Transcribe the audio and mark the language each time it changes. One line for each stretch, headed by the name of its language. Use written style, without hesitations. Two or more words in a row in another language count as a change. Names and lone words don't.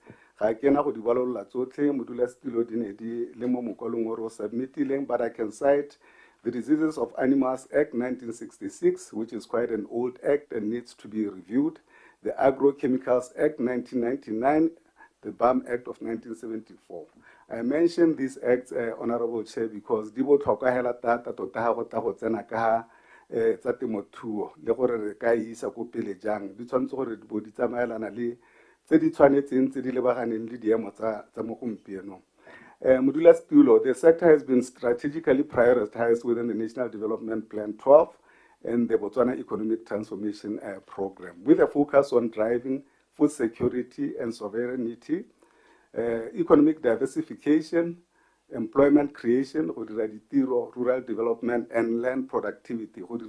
English: But I can cite the Diseases of Animals Act 1966, which is quite an old act and needs to be reviewed, the Agrochemicals Act 1999, the BAM Act of 1974. I mention these acts, Honorable Chair, because
Tswana: di botlhokwa hela tata tota ha go tla go tsena ka tsa temothuo le gore re ka isa ko pele jang di tshwanetse gore di di tsamaelana le tse di tshwanetseng tse di lebaganeng le diemo tsa mo gompieno. Modulasetulo,
English: the sector has been strategically prioritized within the National Development Plan 12 and the Botswana Economic Transformation Program, with a focus on driving food security and sovereignty, economic diversification, employment creation, rural development, and land productivity.